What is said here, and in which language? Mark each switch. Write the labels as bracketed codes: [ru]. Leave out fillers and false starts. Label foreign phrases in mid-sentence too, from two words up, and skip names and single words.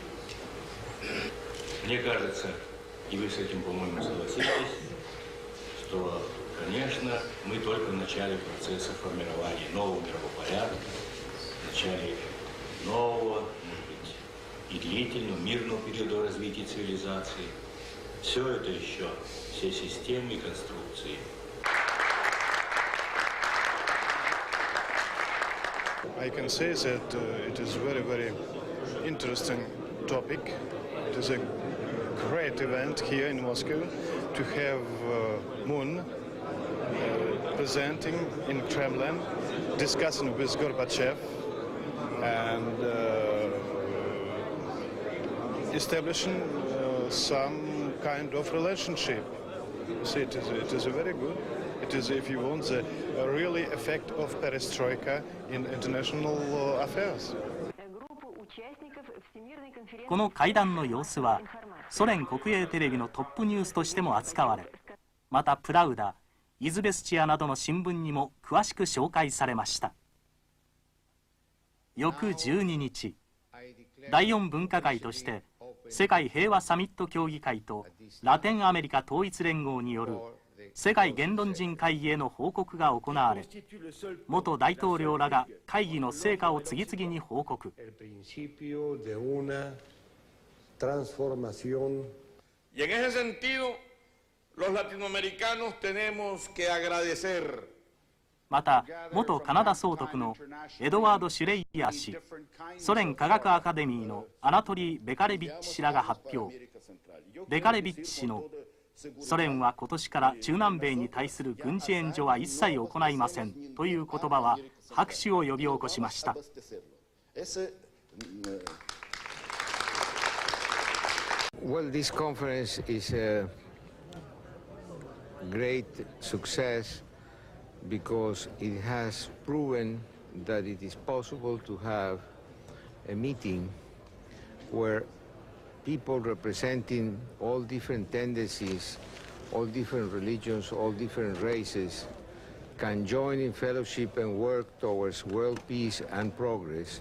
[ru] Мне кажется, и вы с этим, по-моему, согласитесь, что, конечно, мы только в начале процесса формирования нового мирового порядка, в начале нового, может быть, и длительного, мирного периода развития цивилизации. Все это еще, все системы и конструкции. [en] I can say that it is very, very interesting topic. It is a great event here in Moscow to have Moon presenting in Kremlin, discussing with Gorbachev and establishing some kind of relationship. See, it is a very good. It is, if you want, the really effect of perestroika in international affairs. [ja] この会談の様子はソ連国営テレビのトップニュースとしても扱われ、またプラウダ、イズベスチアなどの新聞にも詳しく紹介されました。翌12日、第4分科会として世界平和サミット協議会とラテンアメリカ統一連合による世界言論人会議への報告が行われ、元大統領らが会議の成果を次々に報告。 [es] Y en ese sentido, los latinoamericanos tenemos que agradecer. [ja] また元カナダ総督のエドワード・シュレイヤー氏、ソ連科学アカデミーのアナトリー・ベカレビッチ氏らが発表。ベカレビッチ氏のソ連は今年から中南米に対する軍事援助は一切行いませんという言葉は拍手を呼び起こしました。 [en] Well, this conference is a great success because it has proven that it is possible to have a meeting where people representing all different tendencies, all different religions, all different races can join in fellowship and work towards world peace and progress.